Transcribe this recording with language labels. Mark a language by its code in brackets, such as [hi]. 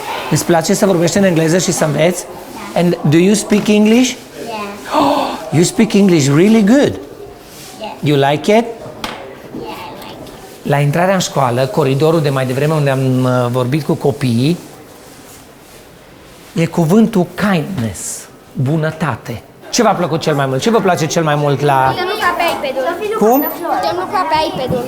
[ro] Îți place să vorbești în engleză și să înveți? [en] And do you speak English? Yeah. Oh, you speak English really good. Yeah. You like it? Yeah, I like it. [ro] La intrarea în școală, coridorul de mai devreme unde am vorbit cu copiii, e cuvântul kindness, bunătate. Ce v-a plăcut cel mai mult? Ce vă place cel mai mult la... Putem lucra pe iPad-ul. Cum? Putem lucra pe iPad-ul.